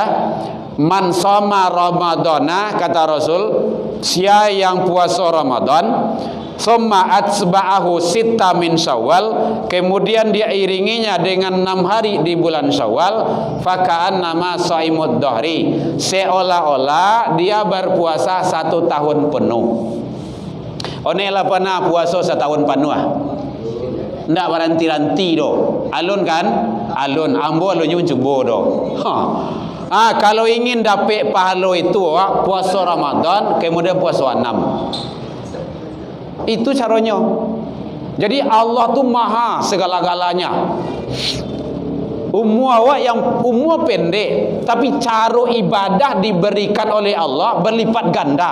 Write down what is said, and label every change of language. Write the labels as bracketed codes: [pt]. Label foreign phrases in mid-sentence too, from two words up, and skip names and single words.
[ar] من صام رمضان, [id] kata Rasul, siapa yang puasa Ramadan [ar] ثم أتبعه ستا من شوال, [id] kemudian dia iringinya dengan 6 hari di bulan Syawal. [ar] فكأنما صام الدهر, [id] seolah-olah dia berpuasa 1 tahun penuh. Onelah pernah puasa 1 tahun penuh ah. [min] Ndak beranti-ranti do. Alun kan? Alun, ambo alunnya mencoba do. [id] Kalau ingin dapat pahala itu puasa Ramadan kemudian puasa 6. Itu caranya. Jadi Allah tu maha segala-galanya. Umur awak yang umur pendek, tapi cara ibadah diberikan oleh Allah berlipat ganda.